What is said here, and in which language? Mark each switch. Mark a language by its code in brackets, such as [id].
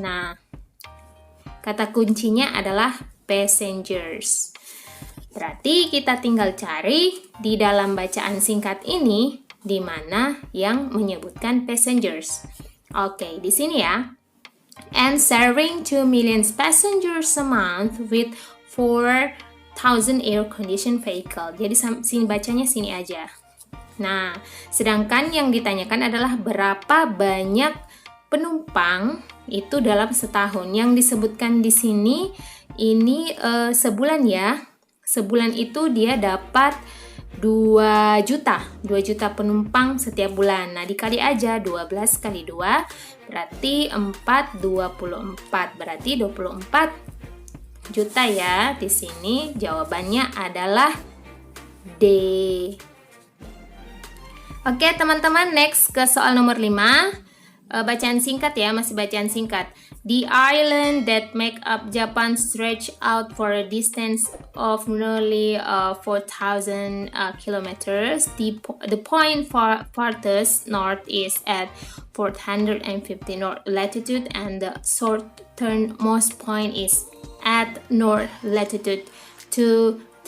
[id] Nah, kata kuncinya adalah passengers. Berarti kita tinggal cari di dalam bacaan singkat ini di mana yang menyebutkan passengers. Oke, di sini ya. [en] And serving 2 million passengers a month with 4,000 air-conditioned vehicle. [id] Jadi sini bacanya sini aja. Nah, sedangkan yang ditanyakan adalah berapa banyak penumpang itu dalam setahun. Yang disebutkan di sini ini sebulan ya. Sebulan itu dia dapat 2 juta penumpang setiap bulan. Nah, dikali aja 12 kali 2 berarti 24. Berarti 24 juta ya. Di sini jawabannya adalah D. Oke, teman-teman, next ke soal nomor 5. Bacaan singkat ya, masih bacaan singkat. [en] The island that make up Japan stretch out for a distance of nearly 4,000 kilometers. The point farthest north is at 450 north latitude, and the southernmost point is at north latitude 200.